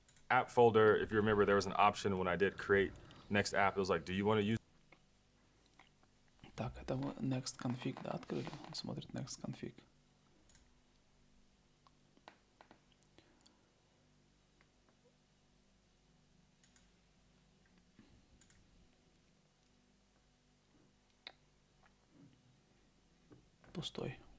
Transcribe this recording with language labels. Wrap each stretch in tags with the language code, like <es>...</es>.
<en>App folder, if you remember, there was an option when I did create next app. It was like, do you want to use?</en> <ru>Так, это мы next config, да, открыли? Он смотрит next config. Пустой.</ru>